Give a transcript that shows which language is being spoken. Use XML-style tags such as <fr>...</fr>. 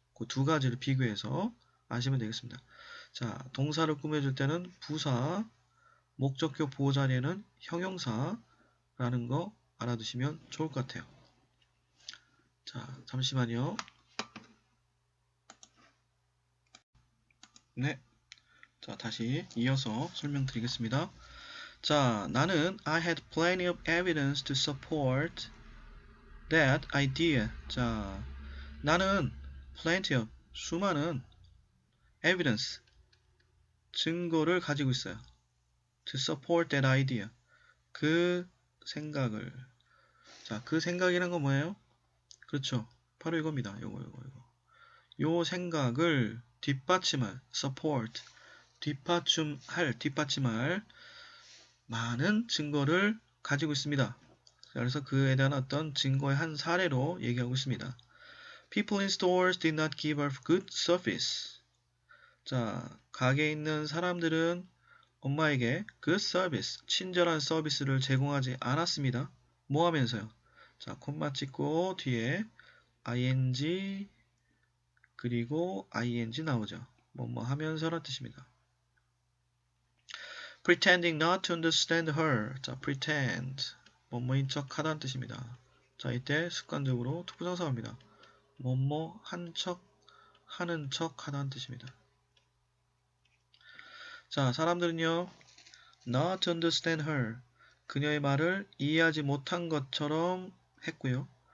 <ko>그 두 가지를 비교해서 아시면 되겠습니다. 자, 동사를 꾸며줄 때는 부사, 목적격 보호 자리에는 형용사라는 거 알아두시면 좋을 것 같아요. 자, 잠시만요. 네. 자, 다시 이어서 설명드리겠습니다. 자, 나는</ko> <en>I had plenty of evidence to support that idea.</en> <ko>자, 나는</ko> <en>plenty of</en> <ko>수많은 evidence 증거를 가지고 있어요.</ko> <en>To support that idea.</en> <ko>그 생각을. 자, 그 생각이란 건 뭐예요? 그렇죠. 바로 이겁니다. 요거. 요 생각을 뒷받침할 support. 뒷받침할 많은 증거를 가지고 있습니다. 그래서 그에 대한 어떤 증거의 한 사례로 얘기하고 있습니다.</ko> <en>People in stores did not give a good service.</en> <ko>자, 가게에 있는 사람들은 엄마에게</ko> <en>good service,</en> <ko>친절한 서비스를 제공하지 않았습니다. 뭐 하면서요? 자, 콤마 찍고 뒤에 ing 그리고 ing 나오죠. 뭐뭐 하면서라는 뜻입니다.</ko> <en>Pretending not to understand her. 자, pretend.</en> <ko>뭐뭐인 척 하다는 뜻입니다. 자, 이때 습관적으로 투부정사입니다. 뭐뭐 한 척, 하는 척 하다는 뜻입니다. 자, 사람들은요,</ko> <en>not to understand her.</en> <ko>그녀의 말을 이해하지 못한 것처럼 했고요.</ko>